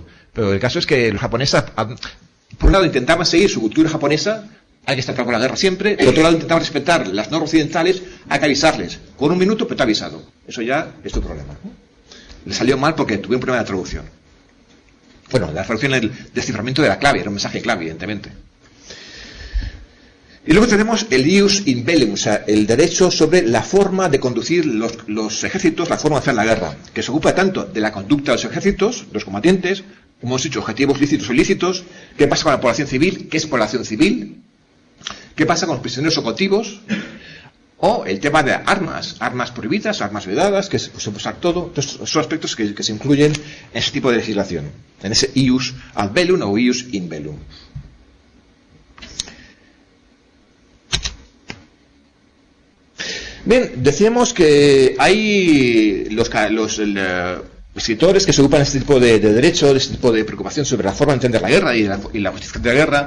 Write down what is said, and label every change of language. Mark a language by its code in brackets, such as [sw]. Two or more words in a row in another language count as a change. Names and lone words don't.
[es] Pero el caso es que los japoneses, por un lado, intentaban seguir su cultura japonesa, hay que estar para la guerra siempre, por otro lado, intentaban respetar las normas occidentales, hay que avisarles. Con 1 minuto, pero te ha avisado. Eso ya es tu problema. Le salió mal porque tuvieron un problema de traducción. Bueno, la traducción es el desciframiento de la clave, era un mensaje clave, evidentemente. Y luego tenemos el [la] ius in bellum, [es] o sea, el derecho sobre la forma de conducir los ejércitos, la forma de hacer la guerra, que se ocupa tanto de la conducta de los ejércitos, los combatientes, como hemos dicho, objetivos lícitos o ilícitos, qué pasa con la población civil, qué es población civil, qué pasa con los prisioneros o cautivos, o el tema de armas prohibidas, armas vedadas, que se puede usar todo. Estos son aspectos que se incluyen en ese tipo de legislación, en ese [la] ius ad bellum [es] o [la] ius in bellum. [es] Bien, decíamos que hay los escritores que se ocupan de este tipo de derecho, de este tipo de preocupación sobre la forma de entender la guerra y la justificación de la guerra.